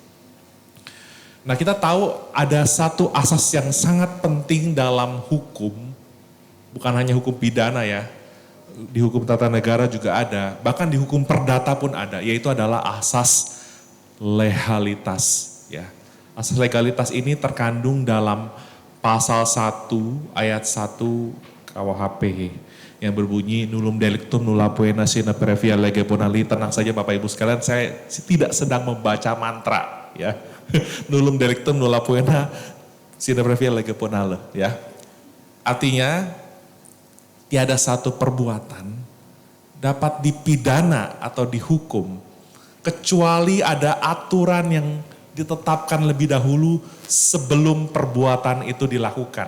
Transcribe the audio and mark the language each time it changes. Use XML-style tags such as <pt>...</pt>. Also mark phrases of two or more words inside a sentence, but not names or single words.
<id>Nah, kita tahu ada satu asas yang sangat penting dalam hukum, bukan hanya hukum pidana ya, di hukum tata negara juga ada, bahkan di hukum perdata pun ada, yaitu adalah asas legalitas. Ya. Asas legalitas ini terkandung dalam pasal 1 ayat 1 KUHP yang berbunyi</id> <la>nullum delictum nulla poena sine previa lege bonali.</la> <id>Tenang saja Bapak Ibu sekalian, saya tidak sedang membaca mantra ya.</id> <la>Nullum delictum nulla poena sine previa lege bonale ya.</la> <id>Artinya tiada satu perbuatan dapat dipidana atau dihukum kecuali ada aturan yang ditetapkan lebih dahulu sebelum perbuatan itu dilakukan.</id>